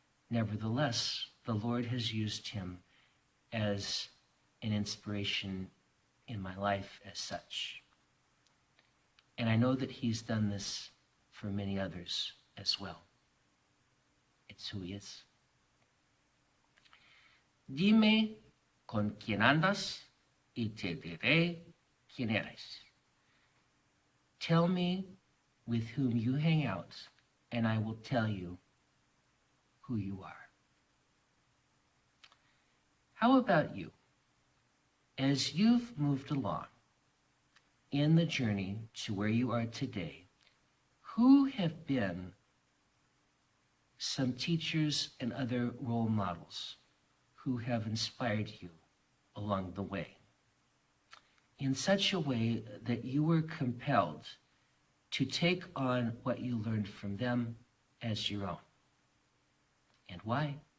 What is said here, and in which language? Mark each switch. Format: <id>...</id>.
<en>Nevertheless, the Lord has used him as an inspiration in my life as such. And I know that he's done this for many others as well. It's who he is.</en> <es>Dime con quién andas y te diré quién eres.</es> <en>Tell me with whom you hang out, and I will tell you who you are. How about you? As you've moved along in the journey to where you are today, who have been some teachers and other role models who have inspired you along the way in such a way that you were compelled to take on what you learned from them as your own? And why?</en>